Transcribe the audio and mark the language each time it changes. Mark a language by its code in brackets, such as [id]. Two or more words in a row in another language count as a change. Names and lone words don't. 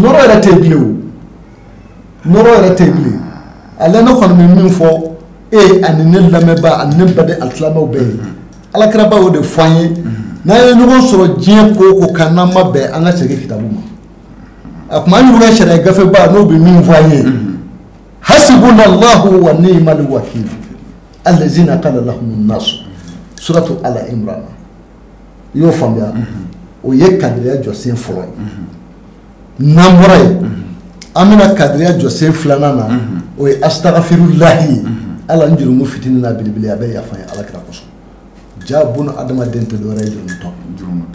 [bm] nɔrɔ yɛrɛ tɛ bilen o nɔrɔ yɛrɛ tɛ bilen ale ne kɔni bɛ min fɔ e ani ne lamɛnba ani ne baden alisilamɛw bɛɛ ye alakira ba y'o de fɔ an ye n'an ye ɲɔgɔn sɔrɔ diɲɛ ko o ko kan n'an ma bɛn an ka segin kitabu ma a kuma an y'u ka sariya gafeba n'o bɛ min fɔ an ye [ar] حسبنا الله ونعم الوكيل الذين قال لهم الناس [bm] suratu Ala Imran i y'o faamuya o ye kadiriya jɔsen fɔlɔ ye n'an bɔra yen an bɛna kadiriya jɔsen 2nan na o ye astaghfirullahi ye ala n jurumu fitinin na belebele a bɛ yafa ye ala kira kosɔn ja buna adamaden tɛ dɔwɛrɛ ye jurumutɔ